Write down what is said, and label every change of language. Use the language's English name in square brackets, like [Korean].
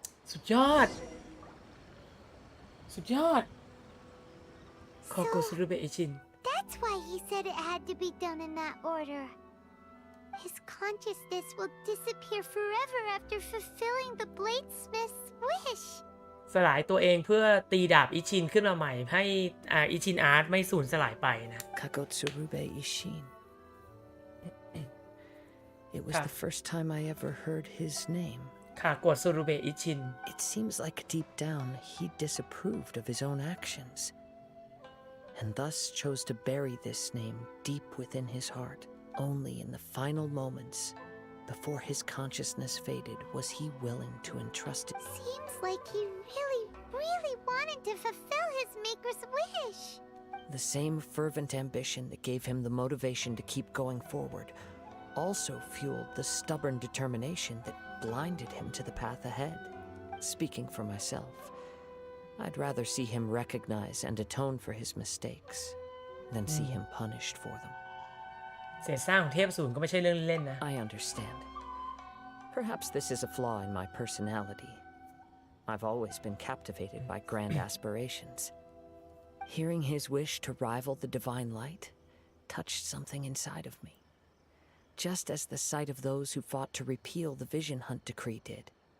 [Thai] สุดยอด สุดยอด คาโกซุรุเบะอิชิน [English] That's why he said it had to be done in that order. His consciousness will disappear forever after fulfilling the bladesmith's wish. [Thai] สลายตัวเองเพื่อตีดาบอิชินขึ้นมาใหม่ให้อิชินอาร์ตไม่สูญสลายไปนะ [English] Kagotsurube Ishin. It was the first time I ever heard his name. [Thai] คาโกซุรุเบะอิชิน [English] It seems like deep down he disapproved of his own actions, and thus chose to bury this name deep within his heart. Only in the final moments, before his consciousness faded, was he willing to entrust it. Seems like he really wanted to fulfill his maker's wish. The same fervent ambition that gave him the motivation to keep going forward also fueled the stubborn determination that blinded him to the path ahead. Speaking for myself, I'd rather see him recognize and atone for his mistakes than see him punished for them. [Thai] เศษสร้างของเทพศูนย์ก็ไม่ใช่เรื่องเล่นนะ [English] I understand. Perhaps this is a flaw in my personality. I've always been captivated by grand aspirations. Hearing his wish to rival the divine light touched something inside of me, just as the sight of those who fought to repeal the Vision Hunt decree did.